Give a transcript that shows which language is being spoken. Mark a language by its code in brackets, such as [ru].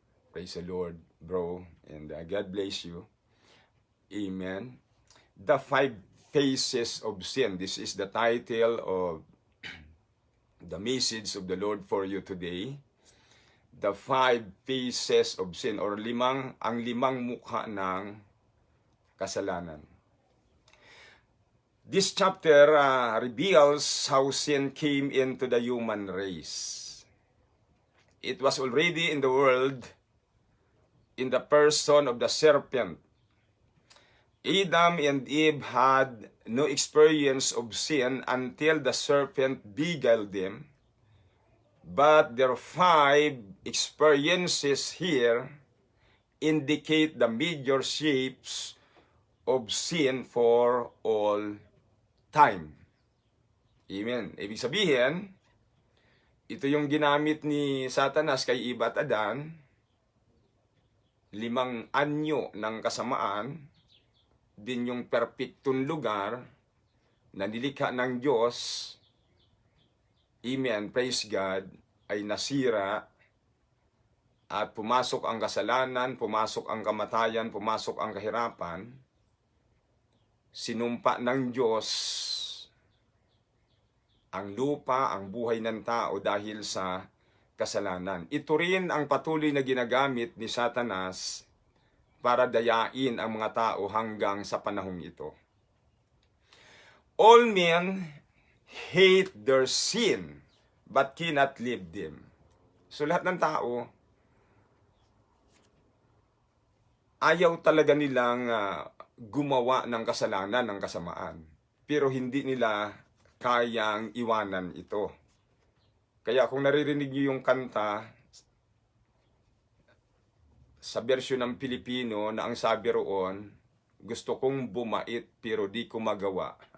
[en] Praise the Lord, bro. And God bless you. Amen. The 5 Faces of Sin. This is the title of the message of the Lord for you today. The 5 Faces of Sin, or [tl] ang limang mukha ng kasalanan. [en] This chapter reveals how sin came into the human race. It was already in the world in the person of the serpent. Adam and Eve had no experience of sin until the serpent beguiled them. But their 5 experiences here indicate the major shapes of sin for all time. Amen. [tl] Ibig sabihin, ito yung ginamit ni Satanas kay Eva at Adan, 5 anyo ng kasamaan, din yung perpektong lugar na nilikha ng Diyos, amen, praise God, ay nasira at pumasok ang kasalanan, pumasok ang kamatayan, pumasok ang kahirapan. Sinumpa ng Diyos ang lupa, ang buhay ng tao dahil sa kasalanan. Ito rin ang patuloy na ginagamit ni Satanas para dayain ang mga tao hanggang sa panahong ito. [en] All men hate their sin, but cannot leave them. [tl] So lahat ng tao, ayaw talaga nilang gumawa ng kasalanan, ng kasamaan. Pero hindi nila kayang iwanan ito. Kaya kung naririnig niyo yung kanta sa bersyon ng Pilipino na ang sabi roon, gusto kong bumait pero di ko magawa.